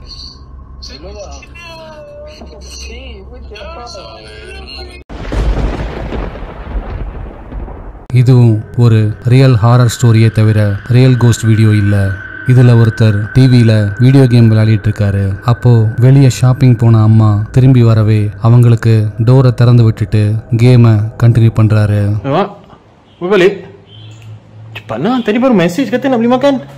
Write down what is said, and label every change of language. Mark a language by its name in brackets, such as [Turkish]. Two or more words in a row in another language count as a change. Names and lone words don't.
[Tamil] இதுவும் ஒரு ரியல் ஹாரர் ஸ்டோரியை தவிர ரியல் கோஸ்ட் வீடியோ இல்ல. இதுல ஒருத்தர் டிவியில வீடியோ கேம் விளையாடிட்டு இருக்காரு. அப்போ வெளியே ஷாப்பிங் போன அம்மா திரும்பி வரவே அவங்களுக்கு டோரை திறந்து விட்டுட்டு கேமை கண்டினியூ பண்றாரு. [Malay] Balik. Cepat lah, tadi baru message kata nak beli makan.